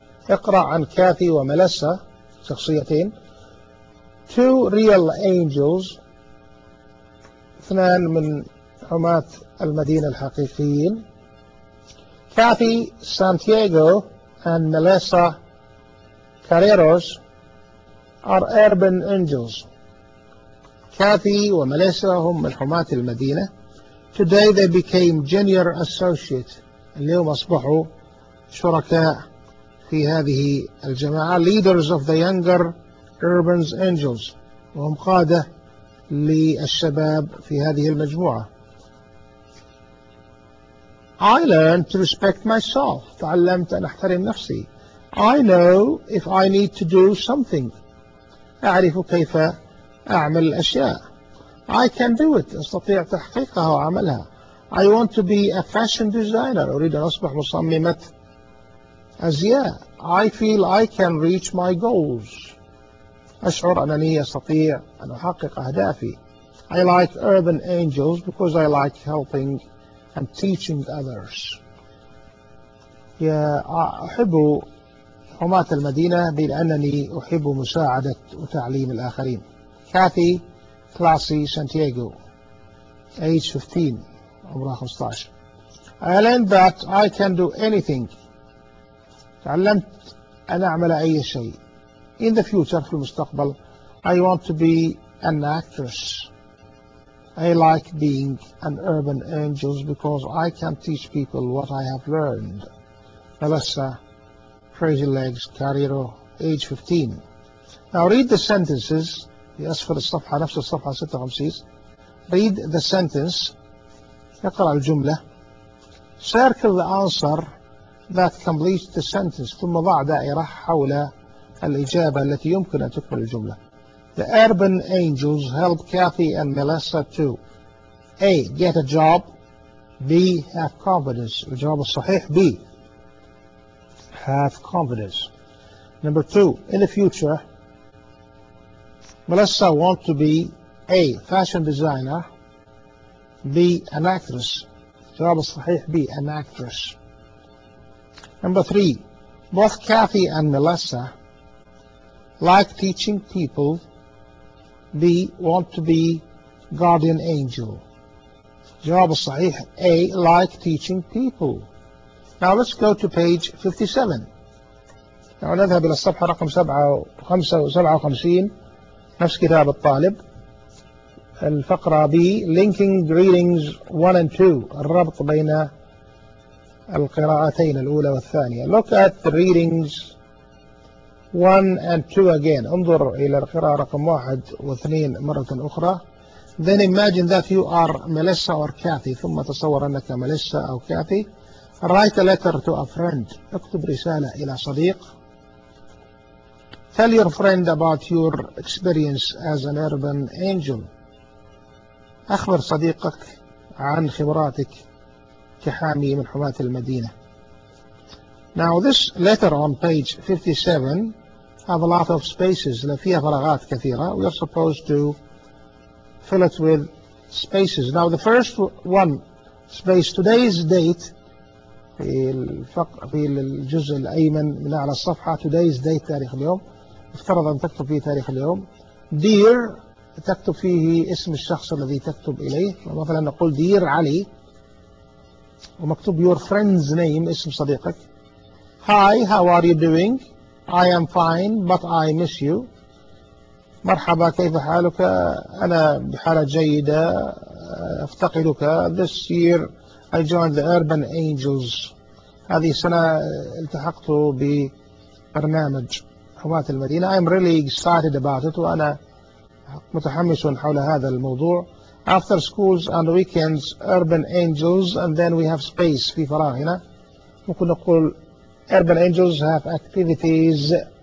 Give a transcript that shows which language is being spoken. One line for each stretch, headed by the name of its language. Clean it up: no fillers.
Arabic: اقرأ عن Kathy وMelissa شخصيتين.
English: Two real angels,
Arabic: اثنان من عماة المدينة الحقيقيين.
English: Kathy Santiago and Melissa Carreros are urban angels.
Arabic: Kathy وMelissa هم من عماة المدينة.
English: Today they became junior associates.
Arabic: اليوم أصبحوا شركاء في هذه الجماعة.
English: Leaders of the younger Urban Angels
Arabic: وهم قادة للشباب في هذه المجموعة.
English: I learned to respect myself
Arabic: تعلمت أن أحترم نفسي.
English: I know if I need to do something
Arabic: أعرف كيف أعمل الأشياء.
English: I can do it
Arabic: أستطيع تحقيقها وعملها.
English: I want to be a fashion designer
Arabic: أريد أن أصبح مصممة أزياء.
English: I feel I can reach my goals
Arabic: أشعر أنني أستطيع أن أحقق أهدافي.
English: I like urban angels because I like helping and teaching others.
Arabic: يا أحب عماة المدينة لأنني أحب مساعدة وتعليم الآخرين.
English: Kathy Classy Santiago age 15
Arabic: عمرها 15.
English: I learned that I can do anything
Arabic: تعلمت أن أعمل أي شيء.
English: In the future,
Arabic: في المستقبل,
English: I want to be an actress. I like being an urban angel because I can teach people what I have learned. Melissa, Crazy Legs, Carrero, age 15. Now read the sentences. Yes, for the صفحة,
Arabic: نفس الصفحة 56.
English: Read the sentence.
Arabic: يقرأ الجملة.
English: Circle the answer that completes the sentence.
Arabic: ثم ضع دائرة حول الإجابة التي يمكن أن تكمل الجملة.
English: The urban angels help Kathy and Melissa to A. get a job. B. have confidence.
Arabic: الجواب الصحيح
English: B. have confidence. Number 2. In the future Melissa want to be A. fashion designer. B. an actress.
Arabic: الجواب الصحيح
English: B. an actress. Number 3. Both Kathy and Melissa like teaching people. B. want to be guardian angel.
Arabic: جواب الصحيح
English: A. like teaching people. Now let's go to page 57.
Arabic: نذهب إلى الصفحة رقم 57 نفس كتاب الطالب. الفقرة B.
English: linking readings 1 and 2
Arabic: الربط بين القراءتين الأولى والثانية.
English: Look at the readings 1 and 2 again.
Arabic: انظر إلى القراءة رقم 1 و2 مرة أخرى.
English: Then imagine that you are Melissa or Kathy.
Arabic: ثم تصور أنك ميليسا أو كاثي.
English: Write a letter to a friend.
Arabic: اكتب رسالة إلى صديق.
English: Tell your friend about your experience as an urban angel.
Arabic: أخبر صديقك عن خبراتك كحامي من حماة المدينة.
English: Now this letter on page 57 have a lot of spaces.
Arabic: لأن فيها فراغات كثيرة.
English: We are supposed to fill it with spaces. Now the first one space. Today's date
Arabic: في الجزء الأيمن من أعلى الصفحة.
English: Today's date
Arabic: تاريخ اليوم. افترض أن تكتب فيه تاريخ اليوم. Dear تكتب فيه اسم الشخص الذي تكتب إليه. مثلا نقول Dear علي ومكتوب
English: Your friend's name
Arabic: اسم صديقك.
English: Hi, how are you doing? I am fine, but I miss you.
Arabic: مرحبا كيف حالك؟ أنا بحالة جيدة أفتقدك.
English: This year I joined the Urban Angels.
Arabic: هذه السنة التحقت ببرنامج حماة المدينة.
English: I'm really excited about it.
Arabic: وأنا متحمس حول هذا الموضوع.
English: After schools on the weekends, Urban Angels, and then we have space
Arabic: في فراغ هنا. ممكن نقول
English: Urban Angels have activities.